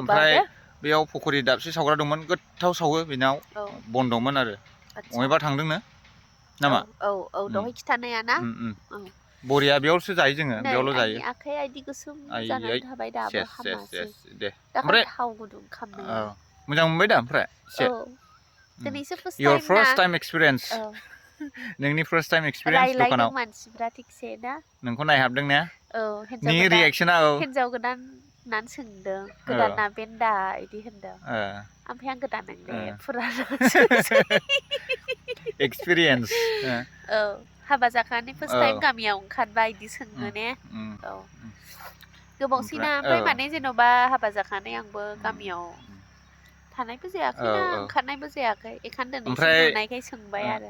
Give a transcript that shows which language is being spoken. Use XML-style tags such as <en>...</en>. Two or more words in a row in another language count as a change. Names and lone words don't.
<brx>ओमफ्राय बेयाव पकरि दाबसे सावग्रा दंमोन गोथाव सावो बेनाव बन्द'मोन आरो बबेबा थांदोंनो नामा दहाय खिथानाया ना बरिया बेयावसो जायो जोङो बेयावल' जायो आखाइ आइदि गोसोम जानानै थाबाय दाबो हामासै दे ओमफ्राय थाव गुदुं खामनाया मोजां मोनबाय दा ओमफ्राय दिनैसो फार्स्ट Your टाइम first ना</brx> <en>time experience.</en> <brx>औ नोंनि</brx> <en>first time experience</en> <brx>रायलायदों दखानाव मानसिफ्रा थिगसे ना नोंखौ नायहाबदों ने औ नि रिएक्सना औ हिन्जाव गोदान होननानै सोंदों गोदाना बेन्दा इदि होनदों ओमफ्राय आं गोदान नोंदे फुराना एक्सपिरियेन्स औ हाबा जाखांनानै</brx> <en>first time</en> <brx>गामियाव ओंखारबा इदि सोङो ने औ गोबावसैना ओमफ्राय माने जेन'बा हाबा जाखांनानै आंबो गामियाव थानायबो जायाखैना ओंखारनायबो जायाखै एखायनो दिनैसो नुनायखाय सोंबाय आरो</brx>